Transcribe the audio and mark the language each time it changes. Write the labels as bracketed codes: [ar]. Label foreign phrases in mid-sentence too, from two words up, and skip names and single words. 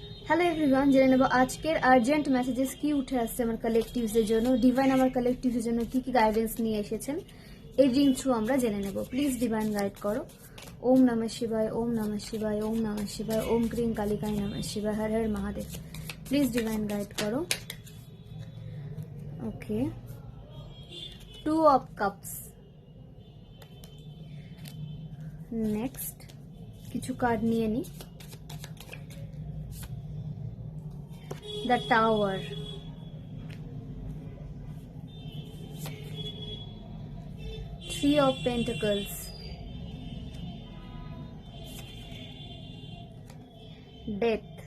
[en] Hello everyone, [bn] জেনে নেব আজকের [en] urgent messages [bn] কি উঠে আসছে আমার কালেকটিভসের জন্য। ডিভাইন আমার কালেকটিভসের জন্য কি কি গাইডেন্স নিয়ে এসেছেন এই [en] ring through [bn] আমরা জেনে নেব। [en] please divine guide [bn] করো। [sa] ওম নমঃ শিবায়, ওম নমঃ শিবায়, ওম নমঃ শিবায়, ওম ক্রিং কালিকায় নমঃ শিবায়, হর হর মহাদেব। [en] Please divine guide করো। Okay, 2 of cups। [bn] নেক্সট কিছু কার্ড নিয়ে নিই। [en] The Tower, 3 of Pentacles, Death,